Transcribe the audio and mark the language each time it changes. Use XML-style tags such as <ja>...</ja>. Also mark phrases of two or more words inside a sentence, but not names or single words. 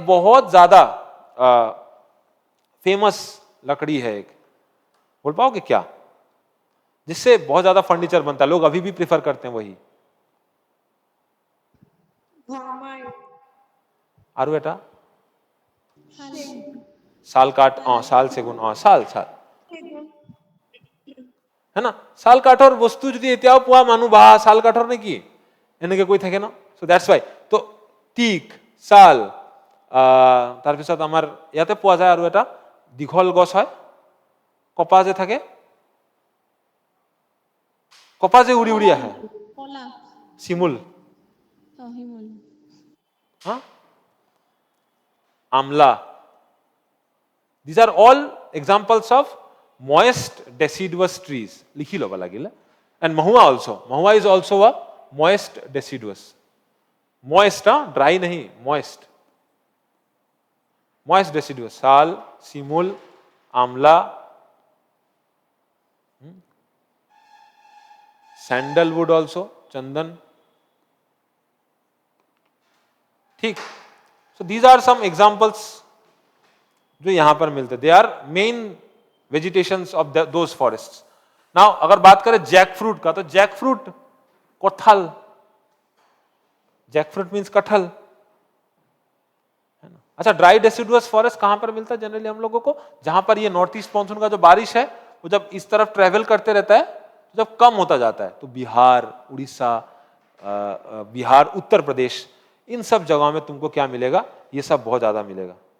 <hi>दूसरा एक बहुत ज्यादा फेमस लकड़ी है एक, बोल पाओगे क्या, जिससे बहुत ज्यादा फर्नीचर बनता है, लोग अभी भी प्रेफर करते हैं वही? आरु बेटा? साल काट, साल सेगुन, साल साल है ना,</hi> <as>साल কাঠৰ বস্তু যদি এতিয়াও পোৱা মানুহ বা সাল কাঠৰ নেকি এনেকে কৈ থাকে ন,</as> <en>so that's why.</en> <as>তো টিক, সাল, তাৰপিছত আমাৰ ইয়াতে পোৱা যায় আৰু এটা দীঘল গছ হয়, কপা যে থাকে, কপা যে উৰি উৰি আহে, শিমুল, হা, আমলা,</as> <en>these are all examples of moist deciduous trees,</en> <as>লিখি ল'ব লাগিলে.</as> <en>And mahua also, mahua is also a moist deciduous, moist, dry nahi, moist, moist deciduous, sal, simul, amla, sandalwood also, chandan, ठीक। so these are some examples</en> <hi>जो यहां पर मिलते,</hi> <en>they are main vegetations of those forests.</en> <hi>नाउ अगर बात करें जैक फ्रूट का, तो जैक फ्रूट कटहल,</hi> <en>jack fruit means</en> <hi>कटहल, है ना। अच्छा,</hi> <en>dry deciduous forest</en> <hi>कहां पर मिलता है जनरली हम लोगों को? जहां पर ये</hi> <en>north east monsoon</en> <hi>का जो बारिश है वो जब इस तरफ ट्रेवल करते रहता है तो जब कम होता जाता है, तो बिहार, उड़ीसा, बिहार, उत्तर प्रदेश, इन सब जगहों में तुमको क्या मिलेगा, ये सब बहुत ज्यादा मिलेगा।</hi>